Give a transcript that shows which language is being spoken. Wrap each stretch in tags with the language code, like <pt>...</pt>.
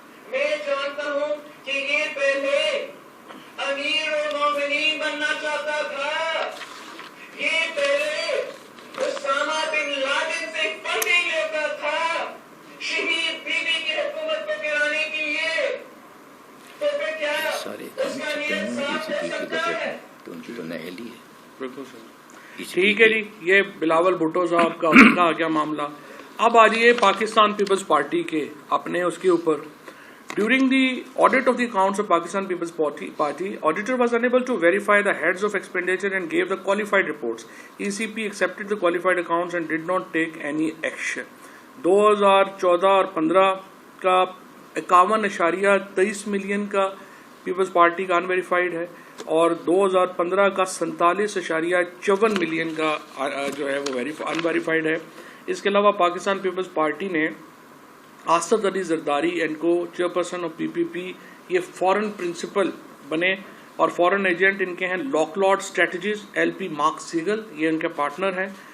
<ur>میں جانتا ہوں کہ یہ پہلے امیر المومنین بننا چاہتا تھا، یہ پہلے اسامہ بن لادن سے فنڈنگ لیتا تھا شہید بیوی کی حکومت کو گرانے کے لیے. تو پھر کیا اس کا نیت صاف ہو سکتا ہے؟ تو ان کی تو نہلی ہے. بالکل سر. ٹھیک ہے جی، یہ بلاول بھٹو صاحب کا آ گیا معاملہ. اب آ جائیے پاکستان پیپلز پارٹی کے اپنے اس کے اوپر.</ur> <en>During the audit of the accounts of Pakistan People's Party, auditor was unable to verify the heads of expenditure and gave the qualified reports. ECP accepted the qualified accounts and did not take any action.</en> <ur>2014 اور 15 کا 51.23 million کا Peoples party کا unverified ہے اور 2015 کا 47.54 million کا جو ہے وہ انویریفائڈ ہے. اس کے علاوہ پاکستان پیپلز پارٹی نے آصف علی زرداری اینڈ کو چیئرپرسن آف پی پی پی یہ فورن پرنسپل بنے اور فورن ایجنٹ ان کے ہیں لاکلاڈ اسٹریٹجیز ایل پی مارک سیگل، یہ ان کے پارٹنر ہیں.</ur>